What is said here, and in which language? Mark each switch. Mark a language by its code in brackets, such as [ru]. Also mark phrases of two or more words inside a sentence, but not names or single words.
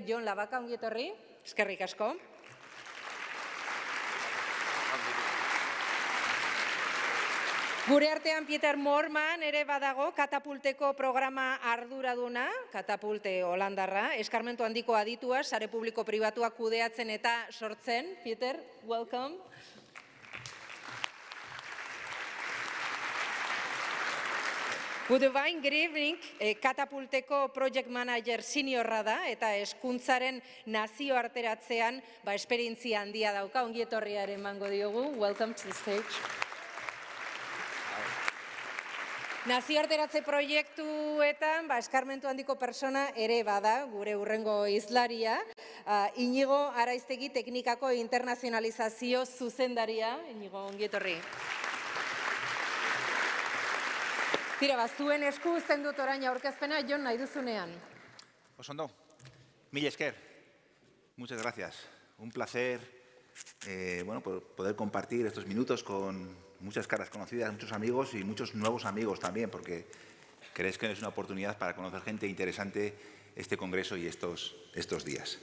[eu] Jon Labaka, ongi etorri, eskerrik asko. Gure artean Pieter Moorman ere badago, Katapulteko programa arduraduna, Katapulte Holandarra, eskarmentu handiko aditua, sare publiko pribatuak kudeatzen eta sortzen. [en] Pieter, welcome. Goodbye, good evening. [eu] Katapulteko [en] project manager [eu] seniorra da eta hezkuntzaren nazioarteratzean esperientzia handia dauka. Ongi etorriaren emango diogu. [en] Welcome to the stage. [eu] Nazioarteratze proiektuetan eskarmentu handiko persona ere bada, gure hurrengo hizlaria. Iñigo Araiztegi, teknikako internazionalizazio zuzendaria. Iñigo, ongi etorri. Tira, zuen esku uzten dut orain aurkezpena, Jon, nahi duzunean. Osondo, mil esker. [es] Muchas gracias. Un placer poder compartir estos minutos con muchas caras conocidas, muchos amigos y muchos nuevos amigos también, porque crees que es una oportunidad para conocer gente interesante este congreso y estos días.